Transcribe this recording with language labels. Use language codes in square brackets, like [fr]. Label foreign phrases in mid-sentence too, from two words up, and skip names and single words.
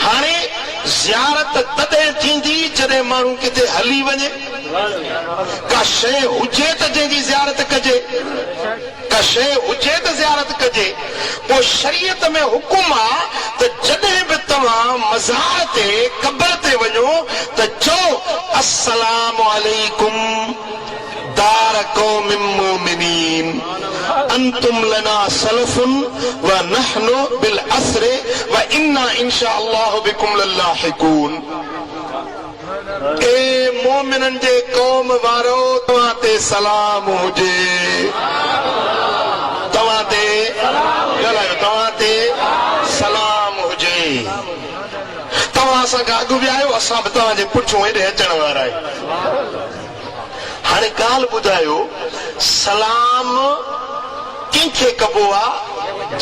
[sd] हाणे ज़ियारत तॾहिं थींदी जॾहिं माण्हू किथे हली वञे, का शइ हुजे त जंहिंजी ज़ियारत कजे, का शइ हुजे त ज़ियारत कजे। पोइ शरीयत में हुकुम आहे त जॾहिं बि तव्हां मज़ार ते, क़ब्र ते वञो त चओ [ar] السلام عليكم دار قوم مؤمنين أنتم لنا سلف ونحن بالأثر وإنا إن شاء الله بكم للاحقون. [sd] ए मोमिनन जे कौम वारो, तव्हां ते सलाम हुजे, तव्हां ते ॻाल्हायो, तव्हां ते सलाम हुजे। तव्हां असांखां अॻु बि आहियो, असां बि तव्हांजे पुठियों हेॾे अचण वारा आहियूं। हाणे ॻाल्हि ॿुधायो, सलाम कंहिंखे कबो आहे?